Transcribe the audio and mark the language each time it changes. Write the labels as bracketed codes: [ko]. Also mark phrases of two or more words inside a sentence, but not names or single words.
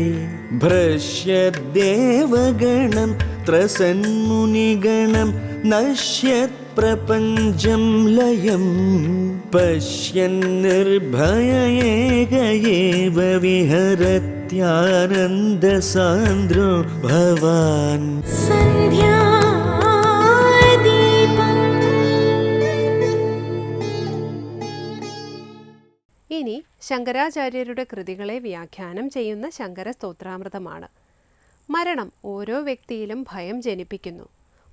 [sa] भ्रश्यद्देवगणं त्रसन्मुनिगणं नश्यत् प्रपञ्चं लयं पश्यन्निर्भय एक एव विहरत्यानन्दसान्द्रो भवान्. [ml] സന്ധ്യാദീപം. ഇനി ശങ്കരാചാര്യരുടെ കൃതികളെ വ്യാഖ്യാനം ചെയ്യുന്ന ശങ്കര സ്തോത്രാമൃതമാണ്. മരണം ഓരോ വ്യക്തിയിലും ഭയം ജനിപ്പിക്കുന്നു.